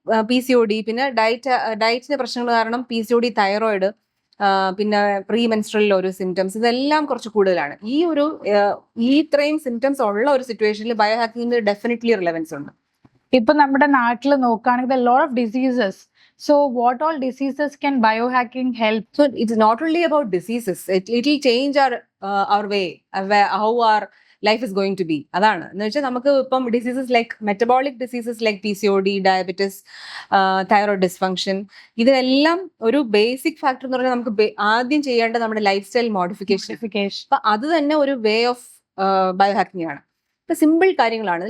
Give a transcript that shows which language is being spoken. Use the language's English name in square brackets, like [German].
[Malayalam] PCOD, പിന്നെ ഡയറ്റിന്റെ പ്രശ്നങ്ങൾ കാരണം PCOD, തൈറോയിഡ്, പിന്നെ പ്രീ മെൻസ്ട്രൽ ഒരു സിംറ്റംസ്, ഇതെല്ലാം കുറച്ച് കൂടുതലാണ്. ഈ ഇത്രയും സിംറ്റംസ് ഉള്ള ഒരു സിറ്റുവേഷനിൽ ബയോ ഹാക്കിങ്ങിന് ഡെഫിനറ്റ്ലി റിലവൻസ് ഉണ്ട്. ഇപ്പൊ നമ്മുടെ നാട്ടിൽ നോക്കുകയാണെങ്കിൽ lot of diseases. [English] So what all diseases can biohacking help? So it's not only about diseases. It will change our way, how our life is going to be. [Malayalam] അതാണ് എന്ന് വെച്ചാൽ നമുക്ക് ഇപ്പം diseases like metabolic diseases like PCOD, diabetes, thyroid dysfunction, ഇതിനെല്ലാം ഒരു basic factor എന്ന് പറഞ്ഞാൽ നമുക്ക് ആദ്യം ചെയ്യേണ്ട നമ്മുടെ ലൈഫ് സ്റ്റൈൽ മോഡിഫിക്കേഷൻ. അപ്പൊ അത് തന്നെ ഒരു വേ ഓഫ് ബയോ ഹാക്കിംഗ് ആണ്. ഇപ്പൊ സിമ്പിൾ കാര്യങ്ങളാണ്.